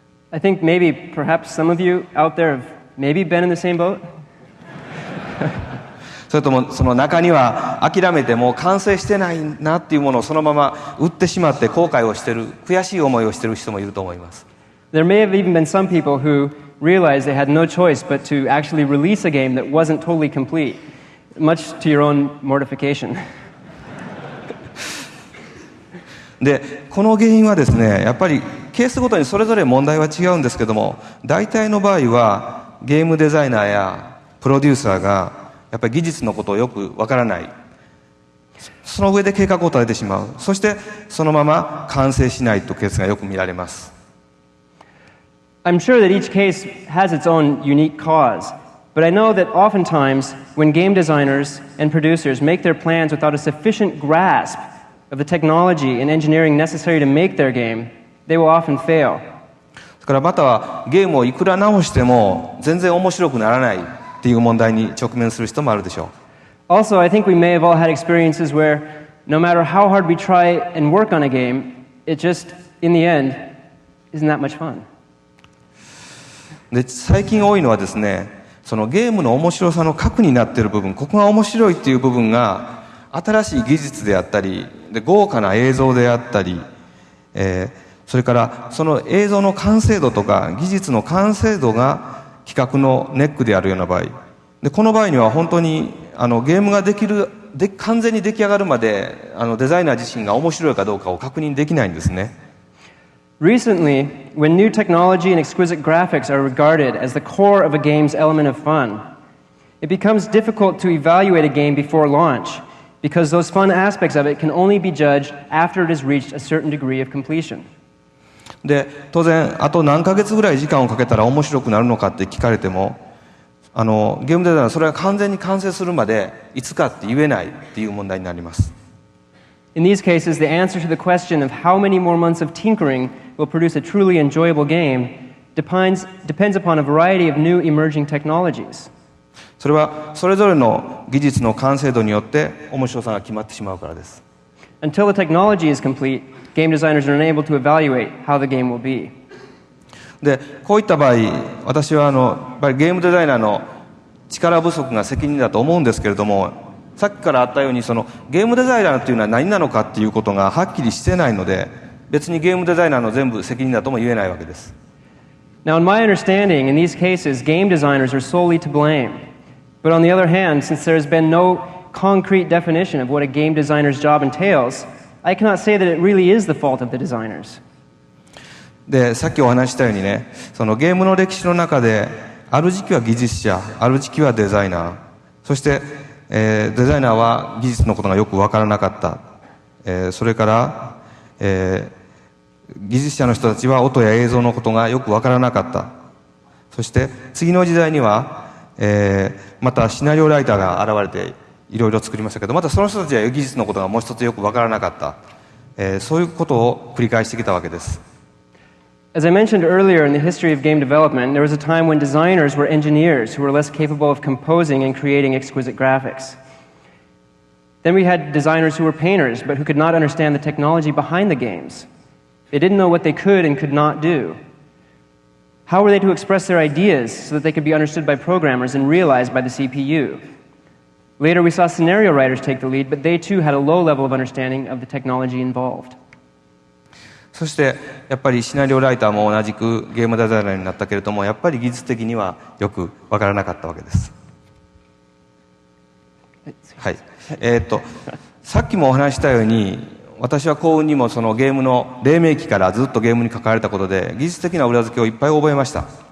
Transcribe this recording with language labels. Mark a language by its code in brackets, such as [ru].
[en] I think perhaps some of you out there have maybe been in the same boat. [ja] それともその中には諦めてもう完成してないなっていうものをそのまま売ってしまって後悔をしている悔しい思いをしている人もいると思います。 [en] There may have even been some people who realized they had no choice but to actually release a game that wasn't totally complete, much to your own mortification. [ja] で、この原因はですね、やっぱりケースごとにそれぞれ問題は違うんですけども、大体の場合はゲームデザイナーやプロデューサーがやっぱり技術のことをよくわからない。その上で計画を立ててしまう。そしてそのまま完成しないというケースがよく見られます。 [en] I'm sure that each case has its own unique cause, but I know that oftentimes when game designers and producers make their plans without a sufficient grasp of the technology and engineering necessary to make their game, they will often fail. [ja] だからまたはゲームをいくら直しても全然面白くならないっていう問題に直面する人もあるでしょう。 [en] Also, I think we may have all had experiences where no matter how hard we try and work on a game, it just, in the end, isn't that much fun. [ja] で、最近多いのはですね、そのゲームの面白さの核になっている部分、ここが面白いっていう部分が新しい技術であったりで豪華な映像であったり、それからその映像の完成度とか技術の完成度が企画のネックであるような場合で、この場合には本当にゲームが完全に出来上がるまでデザイナー自身が面白いかどうかを確認できないんですね。 [en] Recently, when new technology and exquisite graphics are regarded as the core of a game's element of fun, it becomes difficult to evaluate a game before launch because those fun aspects of it can only be judged after it has reached a certain degree of completion. [ja] で当然あと何ヶ月ぐらい時間をかけたら面白くなるのかって聞かれてもゲームデザイナーはそれが完全に完成するまでいつかって言えないっていう問題になります。 [en] In these cases, the answer to the question of how many more months of tinkering will produce a truly enjoyable game depends upon a variety of new emerging technologies. [ja] それはそれぞれの技術の完成度によって面白さが決まってしまうからです。 [en] Until the technology is complete, game designers are unable to evaluate how the game will be. [ja] でこういった場合、私はやっぱりゲームデザイナーの力不足が責任だと思うんですけれども、さっきからあったようにゲームデザイナーというのは何なのかっていうことがはっきりしてないので、別にゲームデザイナーの全部責任だとも言えないわけです。 [en] Now, in my understanding, in these cases, game designers are solely to blame. But on the other hand, since there has been no concrete definition of what a game designer's job entails, I cannot say that it really is the fault of the designers. [ja] でさっきお話ししたようにね、ゲームの歴史の中である時期は技術者、ある時期はデザイナー、そして、デザイナーは技術のことがよく分からなかった、それから、技術者の人たちは音や映像のことがよく分からなかった。そして次の時代には、またシナリオライターが現れていろいろ作りましたけど、またその人たちは技術のことがもう一つよく分からなかった、そういうことを繰り返してきたわけです。 [en] As I mentioned earlier in the history of game development, there was a time when designers were engineers who were less capable of composing and creating exquisite graphics. Then we had designers who were painters, but who could not understand the technology behind the games. They didn't know what they could and could not do. How were they to express their ideas so that they could be understood by programmers and realized by the CPU? Later, we saw scenario writers take the lead, but they too had a low level of understanding of the technology involved. [ja] そしてやっぱりシナリオライターも同じくゲームデザイナーになったけれども、やっぱり技術的にはよく分からなかったわけです。はい。さっきもお話したように、私は幸運にもゲームの黎明期からずっとゲームに関われたことで技術的な裏付けをいっぱい覚えました。